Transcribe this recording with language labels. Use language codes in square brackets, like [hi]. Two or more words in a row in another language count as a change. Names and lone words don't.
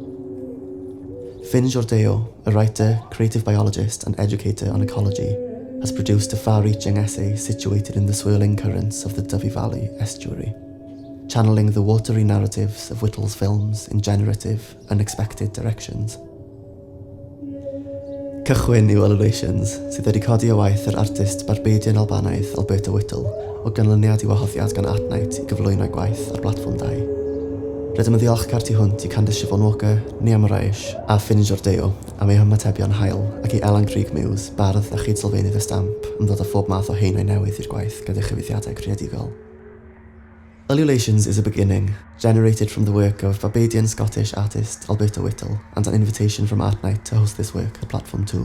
[en] Jordão, a writer, creative biologist and educator on ecology, has produced a far-reaching essay situated in the swirling currents of the Dyfi Valley estuary, channeling the watery narratives of Whittle's films in generative, unexpected directions. [cy] Cychwyn yw ululations, sydd wedi codi o waith yr artist Barbadian Albanaidd Alberta Whittle o ganlyniad i wahoddiad gan Art Night i gyflwyno gwaith ar Platfform 2. Rydym yn ddiolchgar tu hwnt i Kandace Siobhan Walker, Morais a Jordão am eu hymatebion hael ac i Elan Grug Muse, bardd a chyd sylfaenydd y stamp yn dod â phob math o haenau newydd i'r gwaith gyda chyfeithiadau creadigol. [en] Ululations is a beginning, generated from the work of Barbadian-Scottish artist Alberta Whittle and an invitation from Art Night to host this work at Platform 2.